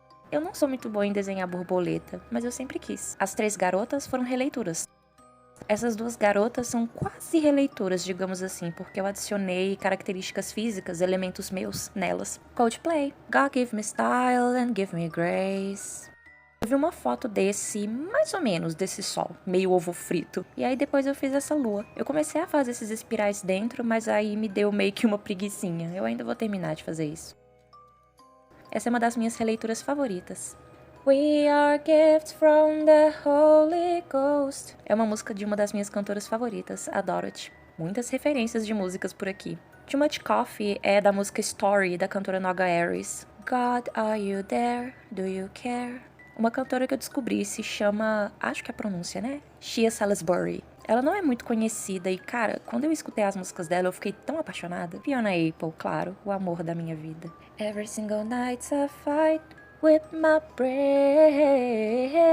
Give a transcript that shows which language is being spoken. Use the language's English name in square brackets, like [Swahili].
[Portuguese] Eu não sou muito boa em desenhar borboleta, mas eu sempre quis. As três garotas foram releituras. Essas duas garotas são quase releituras, digamos assim, porque eu adicionei características físicas, elementos meus, nelas. [English] Coldplay, God give me style and give me grace. [Portuguese] Eu vi uma foto desse, mais ou menos, desse sol, meio ovo frito. E aí depois eu fiz essa lua. Eu comecei a fazer esses espirais dentro, mas aí me deu meio que uma preguicinha. Eu ainda vou terminar de fazer isso. Essa é uma das minhas releituras favoritas. [English] We are gifts from the Holy Ghost. [Portuguese] É uma música de uma das minhas cantoras favoritas, a Dorothy. Muitas referências de músicas por aqui. Too Much Coffee é da música Story, da cantora Noga Aries. [English] God, are you there? Do you care? [Portuguese] Uma cantora que eu descobri se chama, acho que é a pronúncia, né? Shia Salisbury. Ela não é muito conhecida e, cara, quando eu escutei as músicas dela, eu fiquei tão apaixonada. Fiona Apple, claro, o amor da minha vida. [English] Every single night's a fight with my brain.